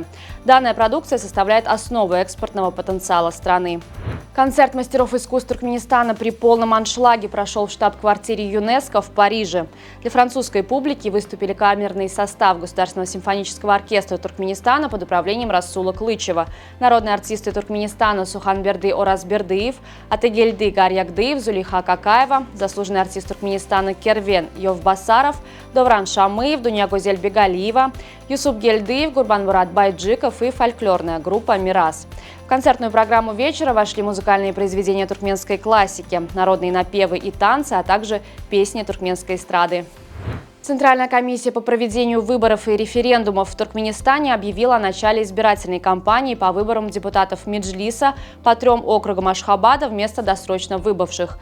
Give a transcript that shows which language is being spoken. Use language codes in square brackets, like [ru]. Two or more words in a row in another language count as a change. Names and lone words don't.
[ru] Данная продукция составляет основу экспортного потенциала страны. Концерт мастеров искусств Туркменистана при полном аншлаге прошел в штаб-квартире ЮНЕСКО в Париже. Для французской публики выступили камерный состав Государственного симфонического оркестра Туркменистана под управлением Расула Клычева, народные артисты Туркменистана Суханберды Оразбердыев, Атегельды Гарьягдыев, Зулиха Какаева, заслуженный артист Туркменистана Кервен Йовбасаров, Довран Шамыев, Дуньягозель Бегалиева, Юсуп Гельдыев, Гурбанмурат Байджиков и фольклорная группа «Мирас». В концертную программу вечера вошли музыкальные произведения туркменской классики, народные напевы и танцы, а также песни туркменской эстрады. Центральная комиссия по проведению выборов и референдумов в Туркменистане объявила о начале избирательной кампании по выборам депутатов Меджлиса по 3 округам Ашхабада вместо досрочно выбывших.